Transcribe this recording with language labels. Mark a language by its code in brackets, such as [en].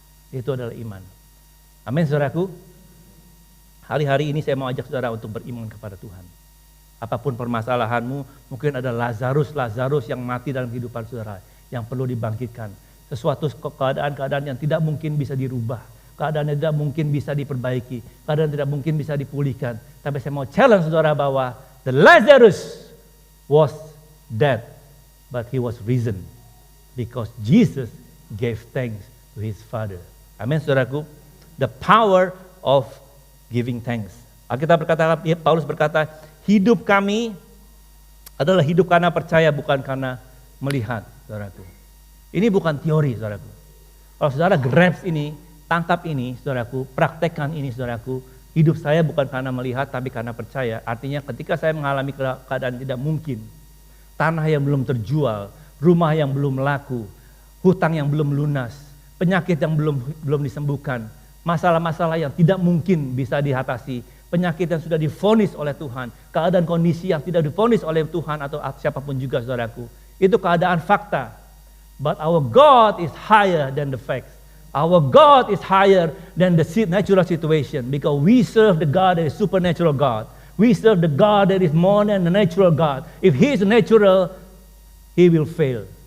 [id] Itu adalah iman. Amin, saudaraku. Hari-hari ini saya mau ajak saudara untuk beriman kepada Tuhan. Apapun permasalahanmu, mungkin ada Lazarus yang mati dalam kehidupan saudara, yang perlu dibangkitkan. Sesuatu keadaan-keadaan yang tidak mungkin bisa dirubah, keadaan yang tidak mungkin bisa diperbaiki, keadaan yang tidak mungkin bisa dipulihkan. Tapi saya mau challenge saudara bahwa [en] the Lazarus was dead, but he was risen because Jesus gave thanks to his Father. [id] Amin, saudaraku. [en] The power of giving thanks. [id] Alkitab berkata, Paulus berkata, hidup kami adalah hidup karena percaya, bukan karena melihat, saudaraku. Ini bukan teori, saudaraku. Kalau saudara grasp ini, tangkap ini, saudaraku, praktekkan ini, saudaraku. Hidup saya bukan karena melihat, tapi karena percaya. Artinya ketika saya mengalami keadaan tidak mungkin, tanah yang belum terjual, rumah yang belum laku, hutang yang belum lunas, penyakit yang belum disembuhkan, masalah-masalah yang tidak mungkin bisa diatasi, penyakit yang sudah divonis oleh Tuhan, keadaan kondisi yang tidak divonis oleh Tuhan atau siapapun juga, saudaraku. Itu keadaan fakta. [en] But our God is higher than the facts. Our God is higher than the natural situation because we serve the God that is supernatural God. We serve the God that is more than the natural God. If He is natural, He will fail.